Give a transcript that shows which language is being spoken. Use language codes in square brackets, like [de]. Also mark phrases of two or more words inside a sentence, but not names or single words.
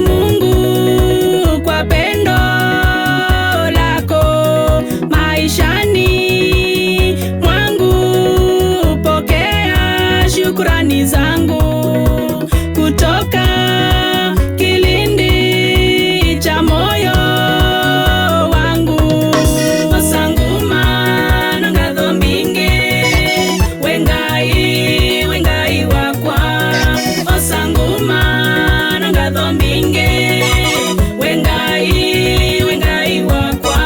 [sw] Mungu kwa pendo lako maishani mwangu. Pokea shukrani zangu kutoka kilindi cha moyo wangu. [kam] Osanguma nangatho mbingi wengai wakwa. Osanguma nangatho mbingi wengai wakwa.